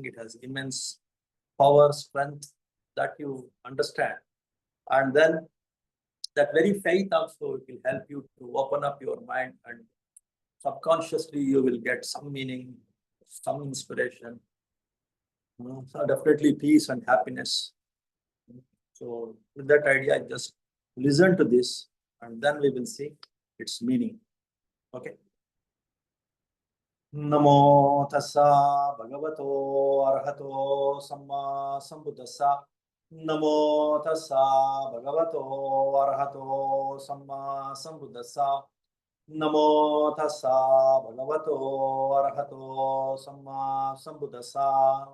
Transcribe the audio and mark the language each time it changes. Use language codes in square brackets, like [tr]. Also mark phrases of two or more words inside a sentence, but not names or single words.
[en] It has immense power, strength that you understand, and then that very faith also will help you to open up your mind, and subconsciously you will get some meaning, some inspiration. So definitely peace and happiness. So with that idea, just listen to this, and then we will see its meaning. Okay. [pi] Namo tassa bhagavato arahato samma sambuddhassa. Namo tassa bhagavato arahato samma sambuddhassa. Namo tassa bhagavato arahato samma sambuddhassa.